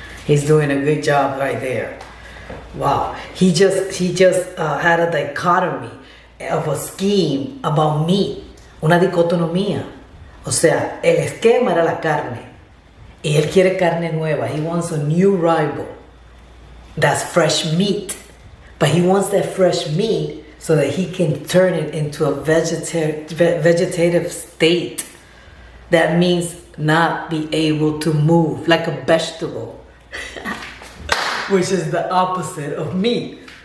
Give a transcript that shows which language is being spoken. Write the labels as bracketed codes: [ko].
[en] He's doing a good job right there. Wow. He just had a dichotomy of a scheme about meat, [es] una dicotomía. O sea, el esquema era la carne y él quiere carne nueva. [en] He wants a new rival that's fresh meat, but he wants that fresh meat so that he can turn it into a vegetative state. That means not be able to move like a vegetable, which is the opposite of meat.